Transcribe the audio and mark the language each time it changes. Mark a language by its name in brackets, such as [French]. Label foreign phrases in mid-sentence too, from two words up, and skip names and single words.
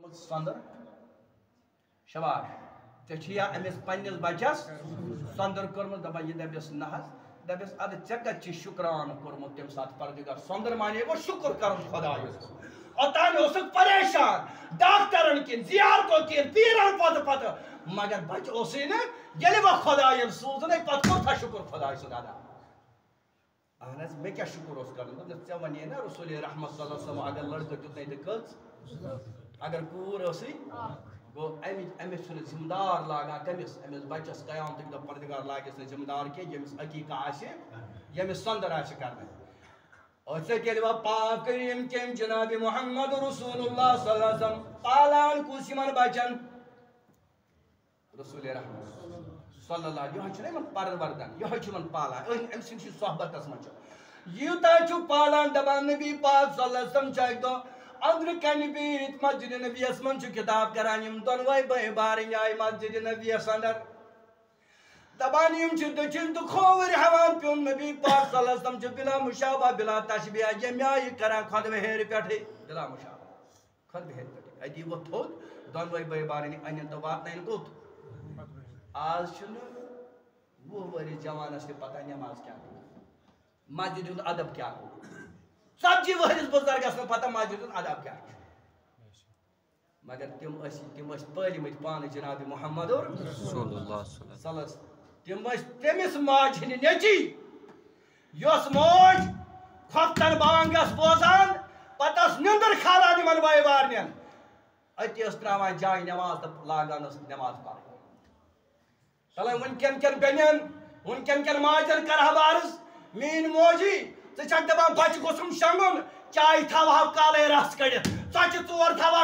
[Kashmiri] سندر شباش ٹھیا امس پنس بچس سندر کورمت دپان یہ دپس نحس دپس اد ٹھے کت شکران کورمت تم سات پردگار سندر مانے گو شکر کرن خدایس اوتان اوسک پریشان ڈاکٹرن کن زیارتو کن پیرن پتہ مگر بچ اوسے نا ییٚلہِ وۄنۍ خۄدایَن سوٗزُن پتہٕ کوٗتاہ شُکُر خۄداے سُنٛد ادا اہن حظ مےٚ کیٛاہ شُکُر اوس کرُن دوٚپنَس ژےٚ وَنے نا رسول رحمت [Arabic] صلی اللہ علیہ وسلم [Kashmiri] اگر لڑکہٕ دیُتنَے تہٕ کٔژ اگر کوٗر ٲسٕے گوٚو أمِس چھُنہٕ ذِمہٕ دار لاگان کٔمِس أمِس بَچَس قیامتٕکۍ دۄہ پردگار لاگٮ۪س نہٕ ذِمہٕ دار کینٛہہ ییٚمِس عقیٖقہ آسہِ ییٚمِس سۄنٛدر آسہِ کَرنٕے أسۍ ییٚلہِ وۄنۍ پاک کٔرِیٖم کٔمۍ جنابِ محمد رسول اللہ [Arabic] صلی اللہ علیہ وسلم [Kashmiri] پالان کُس یِمن بچن رسول رحمت [Arabic] صلی اللہ علیہ وسلم [Kashmiri] یِہوٚے پروردن یِہوٚے چھُ یِمن پالان أمۍ سٕنٛدۍ صحبتس منٛز چھُ یوٗتاہ چھُ پالان دپان نبی پاک [Arabic] صلی اللہ علیہ وسلم [Kashmiri] چھُ اکہِ دۄہ أنٛدرٕ کَنہِ بِہِتھ مسجدِ نبیَس منٛز چھُ کِتاب کران یِم دۄنوَے بٲے بارٕنۍ آیہِ مسجدِ نبیَس انٛدر دپان یِم چھِ دٔچھِنۍ تہٕ کھووٕرۍ ہٮ۪وان پیوٚن نبی پاک صلی اللہ علیہ وسلم چھُ بلا مشابہ بلا تشبیہ ییٚمہِ آیہِ کران خۄد بہیرِ پٮ۪ٹھٕے بلا مشابہ خۄد بہیرِ پٮ۪ٹھٕے أتی ووٚتھ تھوٚد دۄنوَے بٲے بارٕنۍ أنِن تہٕ واتنٲیِن کوٚت آز چھُنہٕ 20 ؤرِش جوانس تہِ پتہ نٮ۪ماز کیٛاہ گوٚو مسجد ہُنٛد ادب کیٛاہ گوٚو 40 ؤرِش بُزرگس نہٕ پتہ مسجد ہُنٛد ادب کیٛاہ چھُ مگر تِم ٲسۍ پٲلۍمٕتۍ پانہٕ جناب محمد رسول اللہ [Arabic] صلی اللہ علیہ وسلم [Kashmiri] تِم ٲسۍ تٔمِس ماجہِ ہِنٛدِ نیٚچِی یۄس موج کھۄفتن بانگ ٲس بوزان پتہٕ ٲس نیٚنٛدٕر کھالان یِمن بٲے بارنٮ۪ن أتی ٲس ترٛاوان جایہِ نٮ۪ماز تہٕ لاگان ٲس نٮ۪ماز پرٕنۍ چلو وٕنکٮ۪ن کٮ۪ن بیٚنٮ۪ن وٕنکٮ۪ن کٮ۪ن ماجٮ۪ن کرٕ بہٕ عرض میٛٲنۍ موجی ژٕ چھکھ دپان بچہِ گوٚژھُم شۄنٛگُن چایہِ تھاوہو کالے رس کٔڑِتھ ژۄچہِ 4 تھاوہا